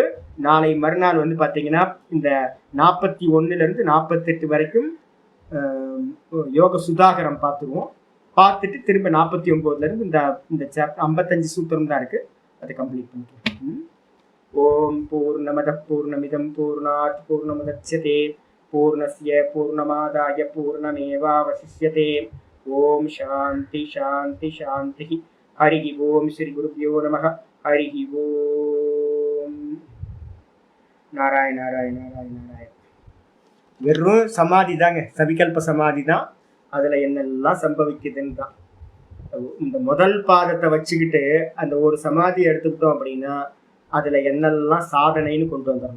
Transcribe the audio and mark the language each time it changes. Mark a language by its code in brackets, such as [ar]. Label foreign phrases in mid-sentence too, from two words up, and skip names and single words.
[ta] நாளை மறுநாள் வந்து பாத்தீங்கன்னா இந்த 41ல இருந்து 48 வரைக்கும் யோக சுதாகரம் பார்த்துருவோம். பார்த்துட்டு திரும்ப 49ல இருந்து இந்த சாப்டர் 55 சூத்திரம் தான் இருக்கு, அதை கம்ப்ளீட் பண்ணிக்கலாம். [sa] ओम् पूर्णमद पूर्णमिदम् पूर्णात् पूर्णमुदच्यते पूर्णस्य पूर्णमादाय पूर्णमेवावशिष्यते. ओम् शान्ति शान्ति शान्ति. हरि ओम्। श्री गुरुभ्यो नमः. हरि ओम्. [ta] நாராயண நாராயண நாராயண நாராயண. வெறும் சமாதி தாங்க, சவிகல்ப சமாதி தான். அதுல என்னெல்லாம் சம்பவிக்குதுன்னு தான். இந்த முதல் பாதத்தை வச்சுக்கிட்டு அந்த ஒரு சமாதியை எடுத்துக்கிட்டோம் அப்படின்னா அதுல என்னெல்லாம் சாதனைன்னு கொண்டு வந்துடணும்.